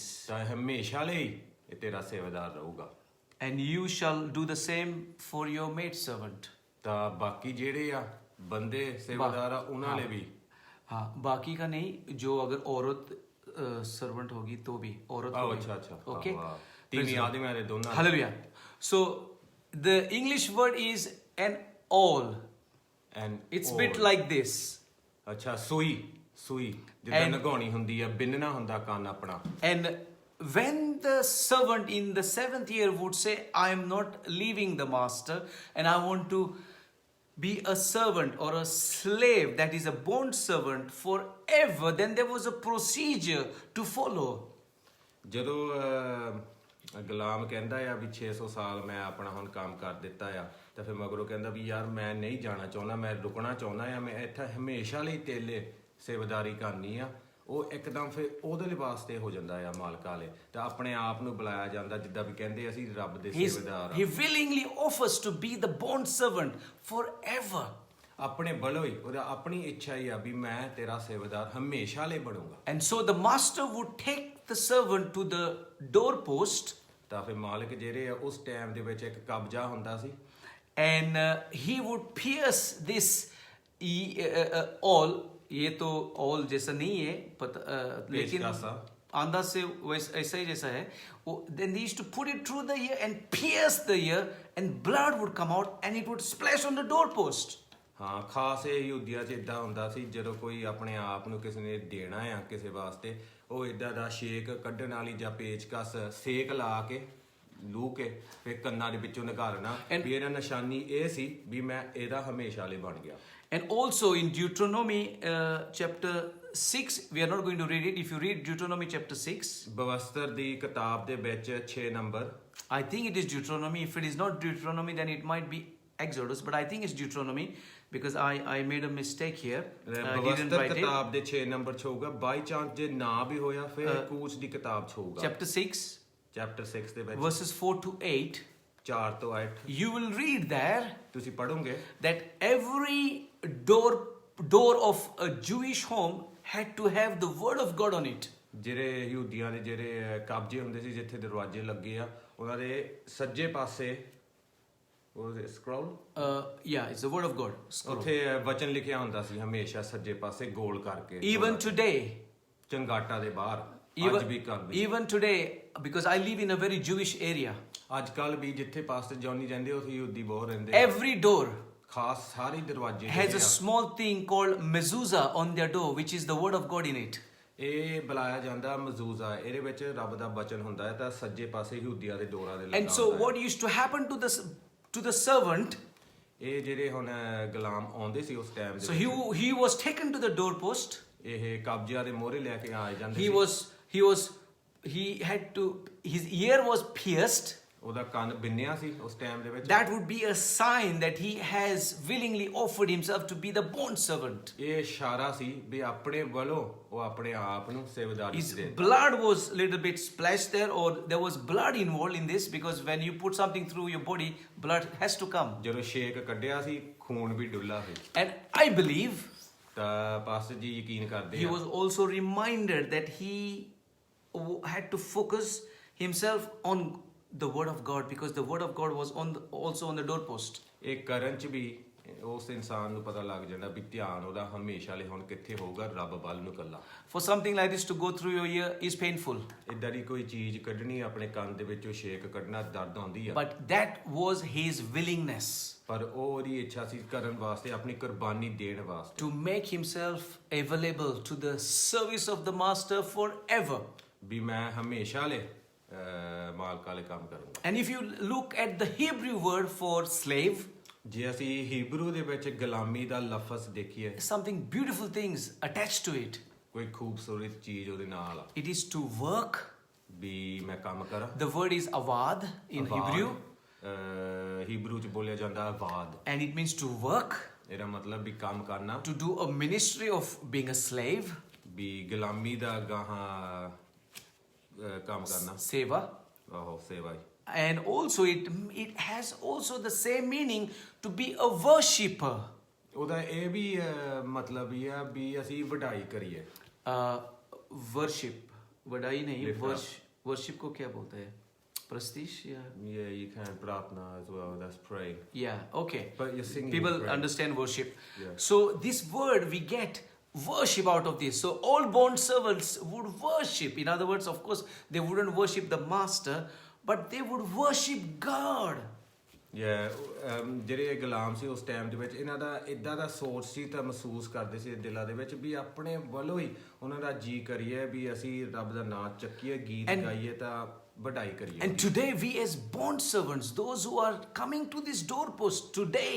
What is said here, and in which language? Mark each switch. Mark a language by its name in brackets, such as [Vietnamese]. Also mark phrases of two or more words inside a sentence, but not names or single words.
[Punjabi] ਤਾਂ ਹਮੇਸ਼ਾ ਲਈ ਇਹ ਤੇਰਾ ਸੇਵਾਦਾਰ ਰਹੂਗਾ [English] And you shall do the same for your maidservant. [Punjabi] ਤਾਂ ਬਾਕੀ ਜਿਹੜੇ ਆ ਬੰਦੇ ਸੇਵਾਦਾਰ ਆ ਉਹਨਾਂ ਲਈ ਵੀ [Hindi] हाँ बाकी का नहीं, जो अगर औरत सर्वेंट होगी तो भी औरत ਆਹ होगी. [Punjabi] ਅੱਛਾ [English] Okay. [Punjabi] ਤੀਵੀਂ ਆਦਮੀਆਂ ਦੇ ਦੋਨਾਂ ਲਈ। [English] Hallelujah. So the English word is an awl. And It's bit like this. [Punjabi] ਅੱਛਾ ਸੂਈ ਜਿੱਦਾਂ ਨਗਾਉਣੀ ਹੁੰਦੀ ਆ ਬਿੰਨਣਾ ਹੁੰਦਾ ਕੰਨ ਆਪਣਾ [English] And when the servant in the 7th year would say, I am not leaving the master and I want to be a servant or a slave, that is a bond servant forever, then there was a procedure to follow. [Punjabi] ਜਦੋਂ ਗੁਲਾਮ ਕਹਿੰਦਾ ਆ ਵੀ 600 ਸਾਲ ਮੈਂ ਆਪਣਾ ਹੁਣ ਕੰਮ ਕਰ ਦਿੱਤਾ ਆ ਤਾਂ ਫਿਰ ਮਗਰੋਂ ਕਹਿੰਦਾ ਵੀ ਯਾਰ ਮੈਂ ਨਹੀਂ ਜਾਣਾ ਚਾਹੁੰਦਾ ਮੈਂ ਰੁਕਣਾ ਚਾਹੁੰਦਾ ਆ ਮੈਂ ਇੱਥੇ ਹਮੇਸ਼ਾ ਲਈ ਤੇਲੇ ਸੇਵਾਦਾਰੀ ਕਰਨੀ ਆ ਉਹ ਇੱਕਦਮ ਫਿਰ ਉਹਦੇ ਵਾਸਤੇ ਹੋ ਜਾਂਦਾ ਆ ਮਾਲਕਾਂ ਵਾਲੇ ਤਾਂ ਆਪਣੇ ਆਪ ਨੂੰ ਬੁਲਾਇਆ ਜਾਂਦਾ ਜਿੱਦਾਂ ਵੀ ਕਹਿੰਦੇ ਅਸੀਂ ਰੱਬ ਦੇ ਸੇਵਾਦਾਰ [English] He willingly offers to be the bond servant forever. [Punjabi] ਆਪਣੇ ਵੱਲੋਂ ਹੀ ਉਹਦਾ ਆਪਣੀ ਇੱਛਾ ਹੀ ਆ ਵੀ ਮੈਂ ਤੇਰਾ ਸੇਵਾਦਾਰ ਹਮੇਸ਼ਾ ਲਈ ਬਣੂੰਗਾ। [English] And so the master would take the servant to the doorpost, [Punjabi] ਤਾਂ ਫਿਰ ਮਾਲਕ ਜਿਹੜੇ ਆ ਉਸ ਟਾਈਮ ਦੇ ਵਿੱਚ ਇੱਕ ਕਬਜ਼ਾ ਹੁੰਦਾ ਸੀ, [English] and he would pierce this all. [Hindi] ये तो all जैसा नहीं है, लेकिन अंदाज से ऐसा ही जैसा है। [English] Then they used to put it through the ear and pierce the ear, and blood would come out and it would splash on the doorpost. [Punjabi] ਹਾਂ, ਖਾਸ ਇਹ ਯਹੂਦੀਆਂ 'ਚ ਇਦਾਂ ਹੁੰਦਾ ਸੀ, ਜਦੋਂ ਕੋਈ ਆਪਣੇ ਆਪ ਨੂੰ ਕਿਸੇ ਨੇ ਦੇਣਾ ਆ ਕਿਸੇ ਵਾਸਤੇ, ਉਹ ਇਦਾਂ ਦਾ ਛੇਕ ਕੱਢਣ ਵਾਲੀ ਜਾਂ ਪੇਚਕਸ ਸੇਕ ਲਾ ਕੇ ਲੂ ਕੇ ਫਿਰ ਕੰਨਾਂ ਦੇ ਵਿੱਚੋਂ ਨਿਕਾਲਣਾ, ਵੀ ਇਹਦਾ ਨਿਸ਼ਾਨੀ ਇਹ ਸੀ ਵੀ ਮੈਂ ਇਹਦਾ ਹਮੇਸ਼ਾ ਲਈ ਬਣ ਗਿਆ। [English] And also in Deuteronomy chapter 6, we are not going to read it. If you read Deuteronomy chapter 6, [Punjabi] ਬਵਸਤਰ ਦੀ ਕਿਤਾਬ ਦੇ ਵਿੱਚ 6 ਨੰਬਰ, [English] I think it is Deuteronomy. If it is not Deuteronomy, then it might be Exodus, but I think it's Deuteronomy because I made a mistake here. I didn't [Punjabi] ਬਵਸਤਰ [English] write it. [Punjabi] ਕਿਤਾਬ ਦੇ 6 ਨੰਬਰ 'ਚ ਹੋਊਗਾ, [English] by chance [Punjabi] ਜੇ ਨਾ ਵੀ ਹੋਇਆ ਫਿਰ ਕੂਚ ਦੀ ਕਿਤਾਬ 'ਚ ਹੋਊਗਾ। [English] Chapter 6, [Punjabi] ਚੈਪਟਰ 6 ਦੇ ਵਿੱਚ [English] verses 4 to 8. [Punjabi] 4 ਤੋਂ 8 [English] You will read there [Punjabi] ਤੁਸੀਂ ਪੜੋਗੇ [English] that every door of a Jewish home had to have the word of God on it. [Punjabi] ਜਿਹੜੇ ਯਹੂਦੀਆਂ ਦੇ ਜਿਹੜੇ ਕਬਜ਼ੇ ਹੁੰਦੇ ਸੀ, ਜਿੱਥੇ ਦਰਵਾਜ਼ੇ ਲੱਗੇ ਆ, ਉਹਨਾਂ ਦੇ ਸੱਜੇ ਪਾਸੇ ਉਹ ਸਕਰੋਲ, [English] Yeah, it's the word of God. Scroll. [Punjabi] ਉੱਥੇ ਵਚਨ ਲਿਖਿਆ ਹੁੰਦਾ ਸੀ ਹਮੇਸ਼ਾ ਸੱਜੇ ਪਾਸੇ ਗੋਲ ਕਰਕੇ। [English] Even today, [Punjabi] ਚੰਗਾਟਾ ਦੇ ਬਾਹਰ ਅੱਜ ਵੀ ਕਰਦੇ। [English] even today, because I live in a very Jewish area. [Punjabi] ਅੱਜ ਕੱਲ ਵੀ ਜਿੱਥੇ ਪਾਸਟਰ ਜੌਨੀ ਰਹਿੰਦੇ ਉੱਥੇ ਯਹੂਦੀ ਬਹੁਤ ਰਹਿੰਦੇ। [English] Every door [Punjabi] ਖਾਸ ਸਾਰੇ ਦਰਵਾਜ਼ੇ [English] has a small thing called mezuzah on their door, which is the word of God in it. [Punjabi] ਇਹ ਬੁਲਾਇਆ ਜਾਂਦਾ ਮਜ਼ੂਜ਼ਾ, ਇਹਦੇ ਵਿੱਚ ਰੱਬ ਦਾ ਬਚਨ ਹੁੰਦਾ ਹੈ, ਤਾਂ ਸੱਜੇ ਪਾਸੇ ਯਹੂਦੀਆਂ ਦੇ ਡੋਰਾਂ ਦੇ ਲੱਗਾ [English] And so [Punjabi] ਹੁੰਦਾ ਹੈ। [English] what used to happen to the servant, [Punjabi] ਇਹ ਜਿਹੜੇ ਹੁਣ ਗੁਲਾਮ ਆਉਂਦੇ ਸੀ ਉਸ ਟਾਈਮ [English] so [Punjabi] ਦੇ [English] he was taken to the doorpost. [Punjabi] ਇਹ ਕਬਜ਼ਿਆਂ ਦੇ ਮੋਹਰੇ ਲੈ ਕੇ ਆ ਜਾਂਦੇ [English] he had to, his ear was pierced. [Punjabi] ਉਹਦਾ ਕੰਨ ਬਿੰਨਿਆ ਸੀ ਉਸ ਟਾਈਮ ਦੇ ਵਿੱਚ। [English] That would be a sign that he has willingly offered himself to be the bond servant. [Punjabi] ਇਹ ਇਸ਼ਾਰਾ ਸੀ ਵੀ ਆਪਣੇ ਵੱਲੋਂ ਉਹ ਆਪਣੇ ਆਪ ਨੂੰ ਸੇਵਾਦਾਰੀ [English] His [Punjabi] ਦੇ। [English] blood was a little bit splashed there, or there was blood involved in this, because when you put something through your body, blood has to come. [Punjabi] ਜਦੋਂ ਛੇਕ ਕੱਢਿਆ ਸੀ ਖੂਨ ਵੀ ਡੁੱਲਾ ਸੀ। [English] And I believe [Punjabi] ਤਾਂ ਪਾਸਟਰ ਜੀ ਯਕੀਨ ਕਰਦੇ [English] he [Punjabi] ਆ [English] was also reminded that he had to focus himself on the word of God, because the word of God was also on the doorpost. [Punjabi] ਇਹ ਕਰਨ ਚ ਵੀ ਉਸ ਇਨਸਾਨ ਨੂੰ ਪਤਾ ਲੱਗ ਜਾਂਦਾ ਵੀ ਧਿਆਨ ਉਹਦਾ ਹਮੇਸ਼ਾ ਲਈ ਹੁਣ ਕਿੱਥੇ ਹੋਊਗਾ, ਰੱਬ ਵੱਲ ਨੂੰ ਕੱਲਾ। [English] For something like this to go through your ear is painful. [Punjabi] ਇਦਾਂ ਦੀ ਕੋਈ ਚੀਜ਼ ਕੱਢਣੀ ਆਪਣੇ ਕੰਨ ਦੇ ਵਿੱਚੋਂ ਛੇਕ ਕੱਢਣਾ ਦਰਦ ਆਉਂਦੀ ਆ, [English] But that was his willingness [Punjabi] ਪਰ ਉਹ ਉਹਦੀ ਇੱਛਾ ਸੀ ਕਰਨ ਵਾਸਤੇ, ਆਪਣੀ ਕੁਰਬਾਨੀ ਦੇਣ ਵਾਸਤੇ, [English] to make himself available to the service of the master forever. [Punjabi] ਵੀ ਮੈਂ ਹਮੇਸ਼ਾ ਲਈ ਮਾਲਕ ਵਾਲੇ ਕੰਮ ਕਰੂੰਗਾ। [English] And if you look at the Hebrew word for slave, [Punjabi] ਜੇ ਅਸੀਂ ਹੀਬਰੂ ਦੇ ਵਿੱਚ ਗੁਲਾਮੀ ਦਾ ਲਫ਼ਜ਼ ਦੇਖੀਏ, [English] something beautiful things attached to it. [Punjabi] ਕੋਈ ਖੂਬਸੂਰਤ ਚੀਜ਼ ਉਹਦੇ ਨਾਲ ਆ, [English] It is to work. [Punjabi] ਵੀ ਮੈਂ ਕੰਮ ਕਰਾਂ। [English] The word is avad in Hebrew, [Punjabi] ਹੀਬਰੂ ਚ ਬੋਲਿਆ ਜਾਂਦਾ ਆਵਾਦ, [English] and it means to work, [Punjabi] ਇਹਦਾ ਮਤਲਬ ਵੀ ਕੰਮ ਕਰਨਾ, [English] to do a ministry of being a slave, [Punjabi] ਵੀ ਗੁਲਾਮੀ ਦਾ ਗਾਹਾਂ ਕੰਮ ਕਰਨਾ, [English] seva. [Punjabi] ਆਹੋ ਸੇਵਾ ਹੀ। [English] And also it has also the same meaning to be a worshipper. [Punjabi] ਉਹਦਾ ਇਹ ਵੀ ਮਤਲਬ ਇਹ ਆ ਵੀ ਅਸੀਂ ਵਡਾਈ ਕਰੀਏ। [English] Worship, [Hindi] वडाई नहीं, [English] Lift up. [Hindi] worship को क्या बोलते हैं? प्रस्तीश या? [English] Yeah, you can प्रार्थना as well, that's praying. Yeah, okay. But you're singing. People praying. understand worship. Yeah. So this word we get worship out of this. So all bond servants would worship. In other words, of course, they wouldn't worship the master, but they would worship God. [Punjabi] ਜਿਹੜੇ ਇਹ ਗੁਲਾਮ ਸੀ ਉਸ ਟਾਈਮ ਦੇ ਵਿੱਚ, ਇਹਨਾਂ ਦਾ ਇਦਾਂ ਦਾ ਸੋਚ ਸੀ ਤਾਂ ਮਹਿਸੂਸ ਕਰਦੇ ਸੀ ਦਿਲਾਂ ਦੇ ਵਿੱਚ ਵੀ ਆਪਣੇ ਵੱਲੋਂ ਹੀ ਉਹਨਾਂ ਦਾ ਜੀ ਕਰੀਏ ਵੀ ਅਸੀਂ ਰੱਬ ਦਾ ਨਾਮ ਚੱਕੀਏ, ਗੀਤ ਗਾਈਏ ਤਾਂ ਵਡਾਈ ਕਰੀਏ। [English] And today we as bond servants, those who are coming to this doorpost today,